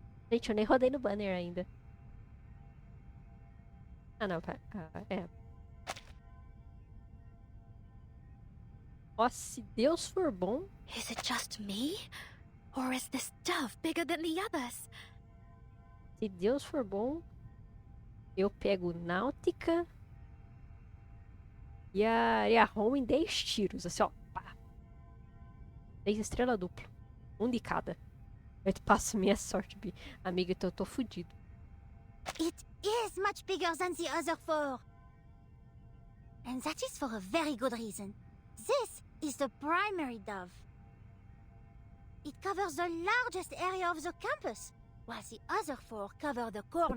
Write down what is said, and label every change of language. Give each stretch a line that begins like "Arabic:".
Portuguese: Gente, eu nem rodei no banner ainda. Ah, não. É. Ó, se Deus for bom...
English: Is it just me? Or is this dove bigger than the others?
Portuguese: Se Deus for bom, eu pego Náutica e a Home em 10 tiros, assim, ó. Pá. 10 estrelas dupla. Um de cada. Eu te passo minha sorte, amiga, então eu tô fudido.
English: It is much bigger than the other 4. And that is for a very good reason. This is the primary dove. It covers the largest area of the campus, while the other 4 cover the
Portuguese: Eu
English: corners.